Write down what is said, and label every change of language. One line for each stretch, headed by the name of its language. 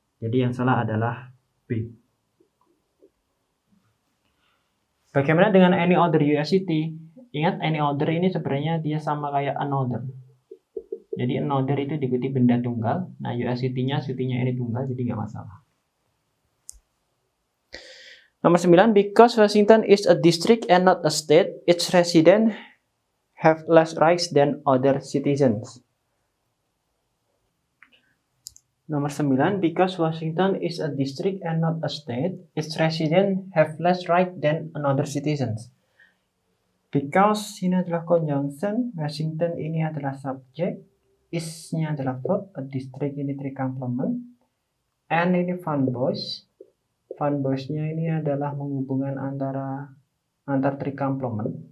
Indonesian: Jadi yang salah adalah B. Bagaimana dengan
English: any other US city?
Indonesian: Ingat, any other ini sebenarnya dia sama kayak another. Jadi another itu diikuti benda tunggal. Nah, US city-nya ini tunggal, jadi nggak masalah.
English: Nomor 9, because Washington is a district and not a state, its residents have less rights than other citizens. Nomor 9, because Washington is a district and not a state, its residents have less right than another citizens. Because ini adalah conjunction, Washington ini adalah subjek, is-nya adalah verb, a district ini three complement, and ini fun boys.
Indonesian: Fun boys-nya ini adalah menghubungkan antar three complement.